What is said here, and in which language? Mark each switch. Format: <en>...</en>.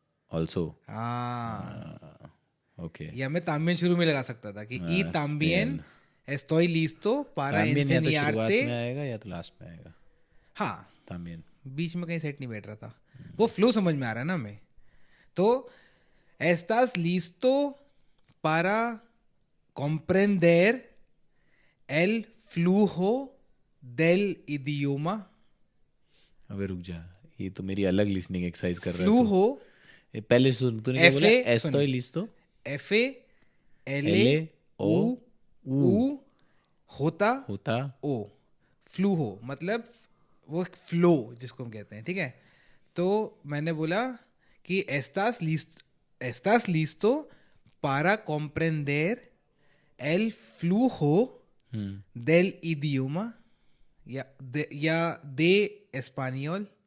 <en>also.</en> <hi>हाँ,</hi> <en>Okay.</en> <hi>या मैं también शुरू में लगा सकता था कि</hi> <es>y también estoy listo para</es> <hi>También या तो शुरुआत</hi> <es>enseñarte.</es> <hi>में आएगा या तो लास्ट में आएगा. हाँ,</hi> <es>También.</es> <hi>बीच में कहीं सेट नहीं बैठ रहा था, वो फ्लो समझ में आ रहा है ना हमें.</hi> <es>तो estás listo para comprender el flujo del idioma.</es> <hi>अबे रुक जा, ये तो मेरी अलग लिसनिंग एक्सरसाइज कर रहा है.</hi> <es>Flujo,</es> <hi>पहले सुन, तूने क्या बोला?</hi> <es>Estoy listo.</es> <hi>F L U U होता होता. ओ, फ्लूहो मतलब वो फ्लो जिसको हम कहते हैं, ठीक है? तो मैंने बोला कि</hi> <es>estás listo para comprender el flujo del idioma या de español.</es>